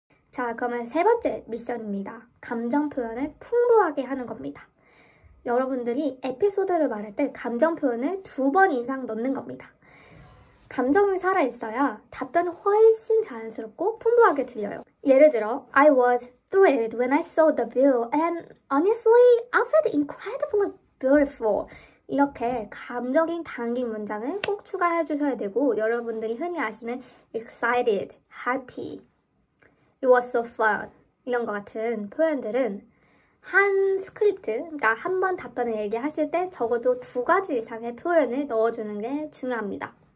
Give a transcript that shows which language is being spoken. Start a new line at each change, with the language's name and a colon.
Korean: 자, 그러면 3번째 미션입니다. 감정 표현을 풍부하게 하는 겁니다. 여러분들이 에피소드를 말할 때 감정 표현을 2번 이상 넣는 겁니다. 감정이 살아있어야 답변이 훨씬 자연스럽고 풍부하게 들려요. 예를 들어
English: I was thrilled when I saw the view and honestly I felt incredibly beautiful.
Korean: 이렇게 감정이 담긴 문장을 꼭 추가해 주셔야 되고 여러분들이 흔히 아시는
English: excited, happy, it was so fun
Korean: 이런 것 같은 표현들은 한 스크립트, 그러니까 한 번 답변을 얘기하실 때 적어도 2가지 이상의 표현을 넣어주는 게 중요합니다.